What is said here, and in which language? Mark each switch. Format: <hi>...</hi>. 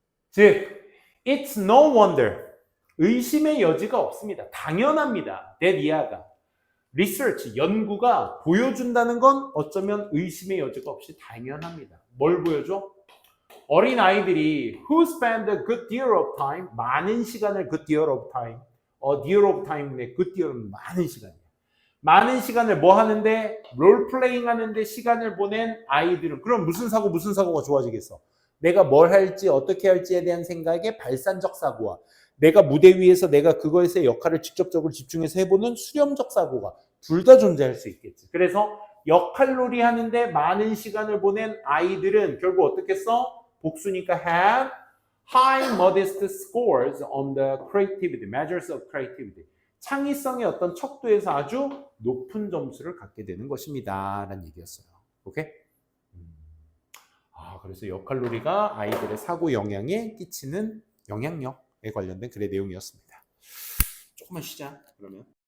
<en>즉, it's no wonder.</en> <ko>의심의 여지가 없습니다. 당연합니다. that 이하가. research, 연구가 보여준다는 건 어쩌면 의심의 여지가 없이 당연합니다. 뭘 보여줘? 어린 아이들이</ko> <en>who spend a good deal of time,</en> <ko>많은 시간을 good deal of time, deal of time인데 good deal은 많은 시간이에요. 많은 시간을 뭐 하는데 롤플레잉 하는데 시간을 보낸 아이들은 그럼 무슨 사고가 좋아지겠어? 내가 뭘 할지 어떻게 할지에 대한 생각에 발산적 사고와 내가 무대 위에서 내가 그거에서의 역할을 직접적으로 집중해서 해보는 수렴적 사고가 둘 다 존재할 수 있겠지. 그래서 역할놀이 하는데 많은 시간을 보낸 아이들은 결국 어떻게 써? 복수니까</ko> <en>have high modest scores on the creativity, measures of creativity.</en> <ko>창의성의 어떤 척도에서 아주 높은 점수를 갖게 되는 것입니다. 라는 얘기였어요. 오케이? 그래서 역할놀이가 아이들의 사고 영향에 끼치는 영향력에 관련된 글의 내용이었습니다. 조금만 쉬자, 그러면.</ko>